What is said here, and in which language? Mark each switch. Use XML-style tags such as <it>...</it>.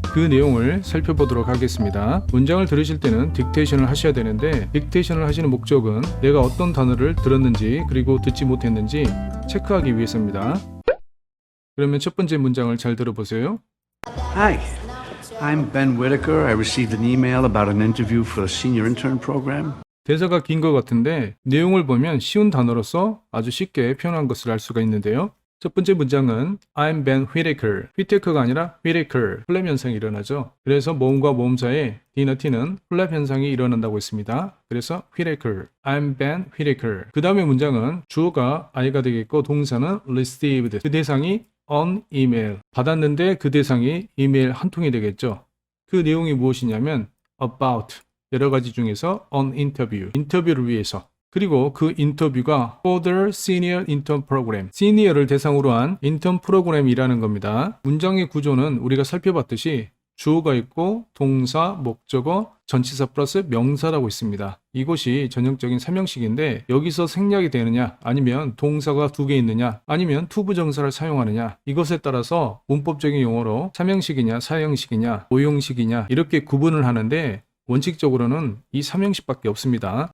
<ko>그 내용을 살펴보도록 하겠습니다. 문장을 들으실 때는 딕테이션을 하셔야 되는데 딕테이션을 하시는 목적은 내가 어떤 단어를 들었는지 그리고 듣지 못했는지 체크하기 위해서입니다. 그러면 첫 번째 문장을 잘 들어보세요.</ko> <en>Hi, I'm Ben Whitaker. I received an email about an interview for a senior intern program.</en> <ko>대사가 긴 것 같은데 내용을 보면 쉬운 단어로서 아주 쉽게 표현한 것을 알 수가 있는데요. 첫 번째 문장은</ko> <en>I'm Ben Whitaker.</en> <ko>Whitaker가 아니라 Whitaker. 플랩 현상이 일어나죠. 그래서 모음과 모음 사이에 D나 T는 플랩 현상이 일어난다고 했습니다. 그래서 Whitaker.</ko> <en>I'm Ben Whitaker.</en> <ko>그 다음에 문장은 주어가 I가 되겠고 동사는 received. 그 대상이 on email. 받았는데 그 대상이 이메일 한 통이 되겠죠. 그 내용이 무엇이냐면 about. 여러 가지 중에서 on interview. 인터뷰를 위해서. 그리고 그 인터뷰가</ko> <en>for the senior intern program.</en> <ko>시니어를 대상으로 한 인턴 프로그램이라는 겁니다. 문장의 구조는 우리가 살펴봤듯이 주어가 있고 동사, 목적어, 전치사 플러스 명사라고 있습니다. 이것이 전형적인 삼형식인데 여기서 생략이 되느냐 아니면 동사가 두 개 있느냐 아니면 투부정사를 사용하느냐 이것에 따라서 문법적인 용어로 삼형식이냐 사형식이냐 오형식이냐 이렇게 구분을 하는데 원칙적으로는 이 3형식밖에 없습니다.</ko>